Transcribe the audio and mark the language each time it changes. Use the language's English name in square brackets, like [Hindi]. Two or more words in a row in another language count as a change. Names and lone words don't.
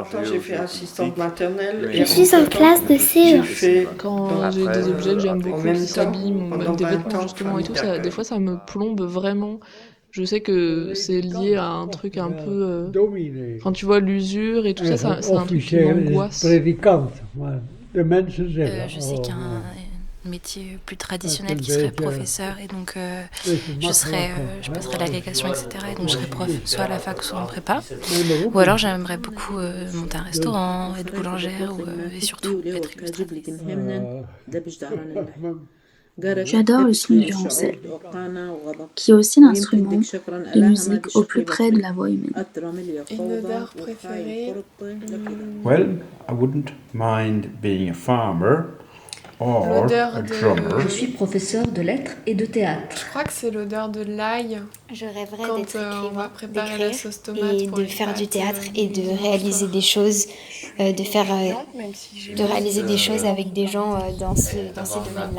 [French] J'ai fait assistante maternelle. Je suis en classe de J'ai CE1. fait Quand j'ai des objets que j'aime beaucoup même qui temps, s'abîment, pendant même des 20 vêtements ans, justement et tout, famille des fois ça me plombe vraiment. Je sais que c'est lié à un truc un peu... [Dutch] Dominee. [French] Enfin tu vois, l'usure et tout ça, c'est un truc qui [Dutch] Officieel is [French] m'angoisse. [Dutch] predikant, maar de mensen zeggen... [French] Je sais oh, qu'un métier plus traditionnel qui serait professeur et donc je passerai l'agrégation, etc. Et donc je serai prof soit à la fac soit en prépa. Ou alors j'aimerais beaucoup monter un restaurant, être boulangère et surtout être illustratrice. J'adore le son du violoncelle, qui est aussi l'instrument de musique au plus près de la voix humaine. Une odeur préférée? [English] Well, I wouldn't mind being a farmer or [French] L'odeur [English] a [French] de- [English] drummer. [French] Je suis professeur de lettres et de théâtre. Je crois que c'est l'odeur de l'ail Je rêverais quand d'être on va écrivain, préparer la d'écrire sauce tomate et pour de les faire du pâtes, théâtre et de des réaliser des choses, même si j'ai de réaliser des choses avec des gens dans ces domaines-là.